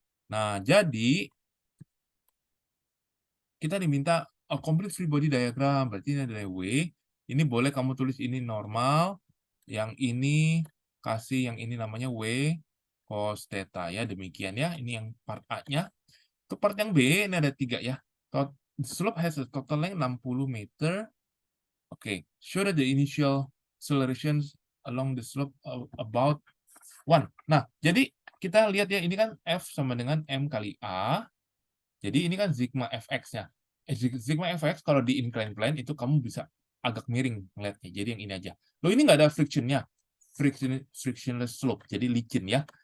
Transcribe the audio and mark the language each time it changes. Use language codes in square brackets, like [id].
[id] Nah, jadi kita diminta [en] a complete free body diagram. [id] Berarti ini adalah W. Ini boleh kamu tulis ini normal. Yang ini kasih yang ini namanya W cos theta ya. Demikian ya. Ini yang part A-nya. Untuk part yang B, ini ada 3 ya. [en] The slope has a total length 60 meter. Oke, show that the initial acceleration along the slope about 1. [id] Nah, jadi kita lihat ya, ini kan F sama dengan M kali A. Jadi ini kan sigma Fx-nya. Sigma Fx kalau di inclined plane itu kamu bisa agak miring ngeliatnya. Jadi yang ini aja. Loh, ini nggak ada friction-nya. [en] Frictionless slope, [id] jadi licin ya.